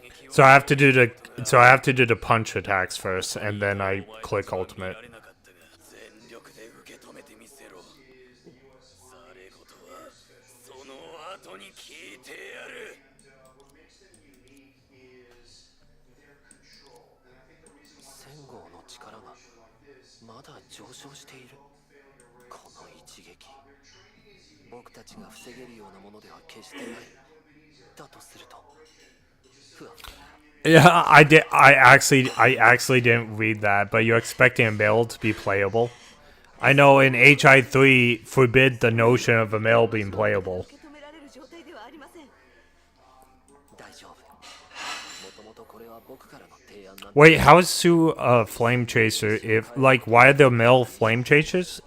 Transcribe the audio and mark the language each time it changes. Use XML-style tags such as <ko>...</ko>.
<en>So I have to do the punch attacks first, and then I click ultimate.</en> <ja>全力で受け止めてみせろ。されことはその後に聞いてやる。 1000号の力がまだ上昇している。この一撃、僕たちが防げるようなものでは決してない。だとすると。</ja> <en>Yeah, I did. I actually didn't read that, but you're expecting a male to be playable. I know in HI3 forbid the notion of a male being playable.</en> <ja>受け止められる状態ではありません。大丈夫。もともとこれは僕からの提案なんだ。</ja> <en>Wait, how is Sue a flame chaser? If like, why are there male flame chasers?</en>